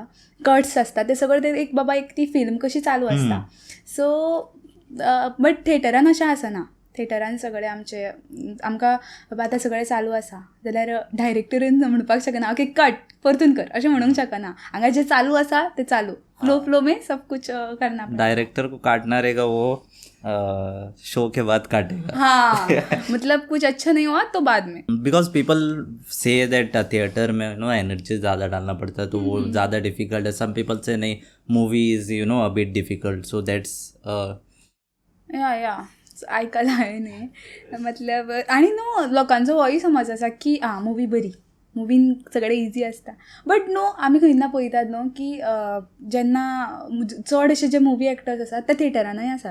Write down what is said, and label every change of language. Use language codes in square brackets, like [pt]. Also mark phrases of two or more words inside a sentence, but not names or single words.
[kok] कट्स आसता ते सगळं ते एक बाबा एक ती फिल्म कशी चालू आसता. [en] so but [kok] थिएटरान अशें आसना. थिएटरान सगळें आमकां बाबा आतां सगळें चालू आसा जाल्यार डायरेक्टरीन म्हणपाक शकना [en] OK cut [kok] परतून कर अशें म्हणूंक शकना. हांगा जें चालू आसा तें चालू [hi] फ्लो में सब कुछ करना. डायरेक्टर को काटना रहेगा वो शो के बाद काटेगा. हाँ मतलब कुछ अच्छा नहीं हुआ तो बाद में. [en] because people say that [hi] थिएटर में एनर्जी ज़्यादा डालना पड़ता है तो वो ज़्यादा डिफिकल्ट है. [en] some people say नहीं movie is a bit difficult so that's [kok] या आयकलां हांवें मतलब आनी न्हू लोकांचो होय समज आसा की मुवी बरी मुवीन सगळें इजी आसता. बट न्हू आमी खंयना पळयतात न्हू की जेन्ना चड अशे जे मुवी एक्टर्स आसात ते थिएटरानूय आसात.